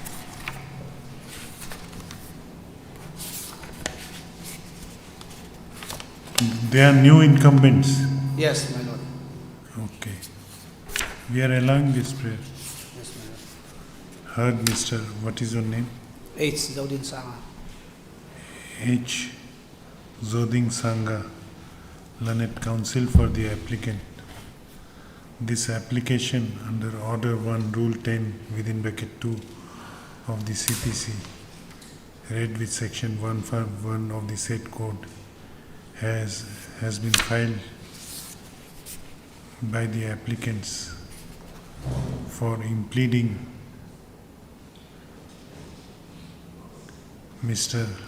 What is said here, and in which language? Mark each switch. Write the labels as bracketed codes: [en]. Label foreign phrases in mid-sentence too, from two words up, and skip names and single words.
[en] They are new incumbents. Yes, my Lord. Okay. We are allowing this prayer. Yes, my Lord. Heard Mr. What is your name? H. Zaudin Sanga. H. Zoding Sangha, Learned Counsel for the applicant. This application under Order 1, Rule 10 within bracket 2 of the CPC, read with Section 151 of the said code, has been filed by the applicants for impleading Mr.